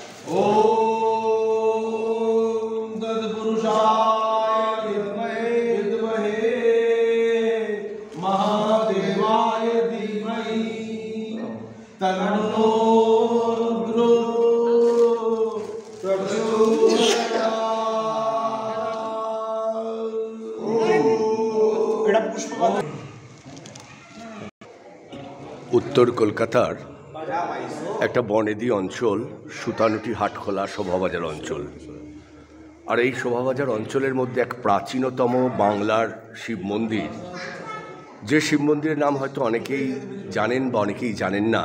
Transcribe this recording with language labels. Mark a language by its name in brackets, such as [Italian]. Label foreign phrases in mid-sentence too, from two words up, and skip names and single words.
[Sanskrit] ओम तत्पुरुषाय विद्महे महादेवाय धीमहि तन्नो रुद्रो प्रचोदयात्। [Bangla] উত্তর কলকাতার একটা বনেদি অঞ্চল সুতানুটি হাটখোলা শোভাবাজার অঞ্চল। আর এই শোভাবাজার অঞ্চলের মধ্যে এক প্রাচীনতম বাংলার শিব মন্দির, যে শিব মন্দিরের নাম হয়তো অনেকেই জানেন বা অনেকেই জানেন না।